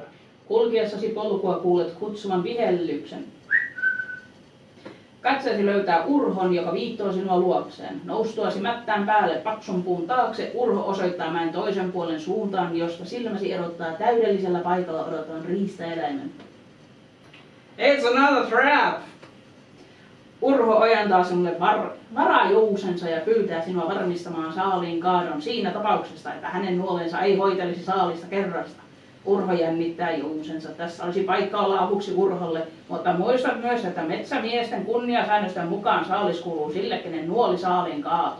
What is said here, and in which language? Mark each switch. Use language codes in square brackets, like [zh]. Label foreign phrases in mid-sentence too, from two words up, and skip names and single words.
[fi] Kulkiessasi polkua kuulet kutsuman vihellyksen. Katseesi löytää Urhon, joka viittoo sinua luokseen. Noustuasi mättään päälle paksun puun taakse, Urho osoittaa mäen toisen puolen suuntaan, josta silmäsi erottaa täydellisellä paikalla odottavan riistaeläimen. [en] It's another trap! [fi] Urho ojentaa sinulle varajousensa ja pyytää sinua varmistamaan saaliin kaadon siinä tapauksessa, että hänen nuolensa ei hoitelisi saalista kerrasta. Urho jännittää jousensa. Tässä olisi paikka olla avuksi Urholle, mutta muista myös, että metsämiesten kunniasäännösten mukaan saalis kuuluu sille, kenen nuoli saaliin kaatoi.